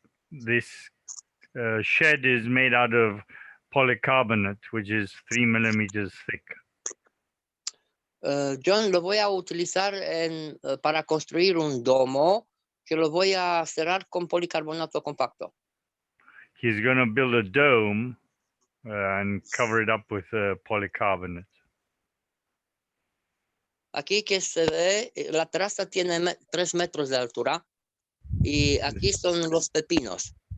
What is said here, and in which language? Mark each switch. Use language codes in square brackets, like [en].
[en] This shed is made out of polycarbonate, which is 3 millimeters thick. [es] John, lo voy a utilizar para construir un domo que lo voy a cerrar con policarbonato compacto. [en] He's going to build a dome and cover it up with polycarbonate. [es] Aquí que se ve, la terraza tiene 3 metros de altura y aquí son los pepinos.